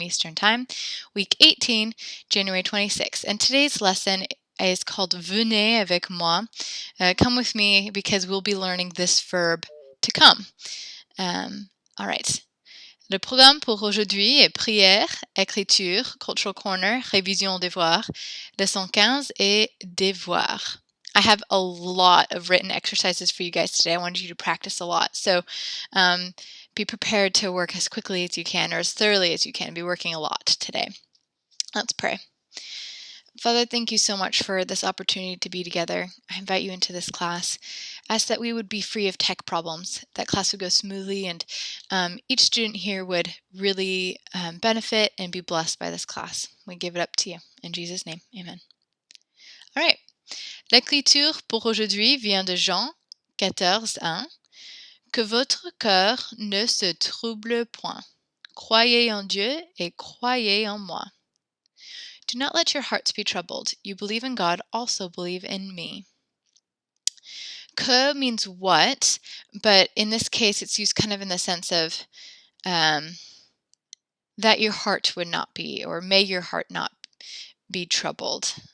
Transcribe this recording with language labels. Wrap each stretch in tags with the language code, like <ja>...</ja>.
<en>Eastern Time, week 18, January 26th. And today's lesson is called</en> <fr>Venez avec moi.</fr> <en>Come with me because we'll be learning this verb to come. All right.</en> <fr>Le programme pour aujourd'hui est prière, écriture,</fr> <en>cultural corner,</en> <fr>révision devoir, leçon 15 et devoir.</fr> <en>I have a lot of written exercises for you guys today. I wanted you to practice a lot. So be prepared to work as quickly as you can or as thoroughly as you can. Be working a lot today. Let's pray. Father, thank you so much for this opportunity to be together. I invite you into this class. Ask that we would be free of tech problems, that class would go smoothly, and each student here would really benefit and be blessed by this class. We give it up to you. In Jesus' name, amen. All right.</en> <fr>L'écriture pour aujourd'hui vient de Jean 14:1. Que votre cœur ne se trouble point. Croyez en Dieu et croyez en moi.</fr> <en>Do not let your hearts be troubled. You believe in God, also believe in me. Que means what, but in this case it's used kind of in the sense of that your heart would not be, or may your heart not be troubled.</en>